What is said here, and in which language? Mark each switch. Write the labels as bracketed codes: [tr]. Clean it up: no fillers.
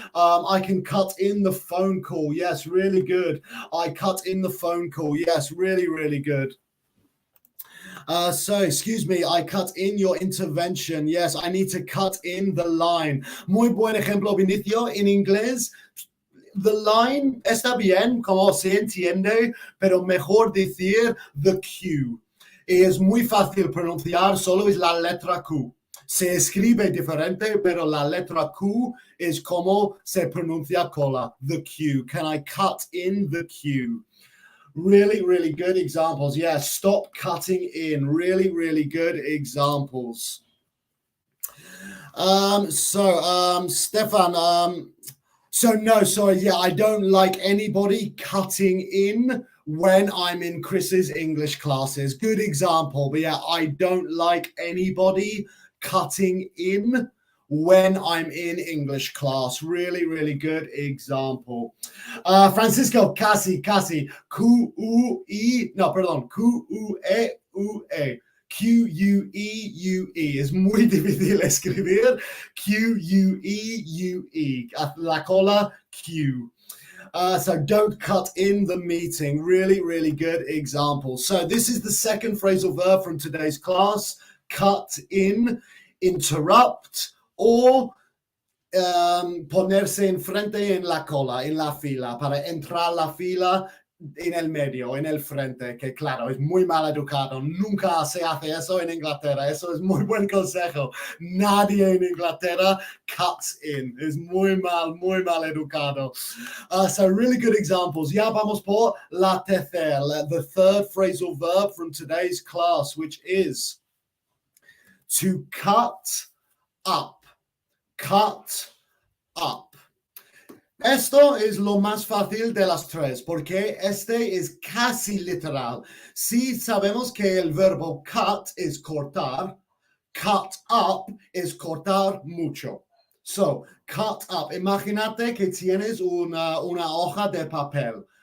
[en] I can cut in the phone call. Yes, really good. I cut in the phone call. Yes, really, really good. So, excuse me, I cut in your intervention. Yes, I need to cut in the line. [es] Muy buen ejemplo, Vinicio, en inglés. [en] The line [es] está bien, como se entiende, pero mejor decir [en] the Q. [es] Es muy fácil pronunciar, solo es la letra Q. Se escribe diferente, pero la letra Q es como se pronuncia cola, [en] the Q. Can I cut in the Q? Really, really good examples. Yeah, stop cutting in. Really, really good examples. Stefan, so no, sorry, yeah, I don't like anybody cutting in when I'm in Chris's English classes. Good example. But yeah, I don't like anybody cutting in when I'm in English class. Really, really good example. [es] Francisco, casi. Q-U-E, no, perdón, Q-U-E-U-E. Q-U-E-U-E. Es muy difícil escribir. Q-U-E-U-E. La cola, Q. [en] So don't cut in the meeting. Really, really good example. So this is the second phrasal verb from today's class. Cut in, interrupt, or [es] ponerse enfrente en la cola, en la fila, para entrar la fila en el medio, en el frente, que claro, es muy mal educado. Nunca se hace eso en Inglaterra. Eso es muy buen consejo. Nadie en Inglaterra [en] cuts in. [es] Es muy mal educado. [en] So really good examples. [es] Ya vamos por la tercera, [en] the third phrasal verb from today's class, which is to cut up. Cut up. [es] Esto es lo más fácil de las tres, porque este es casi literal. Si sabemos que el verbo cut es cortar, cut up es cortar mucho. [en] So, cut up. [es] Imagínate que tienes una hoja de papel.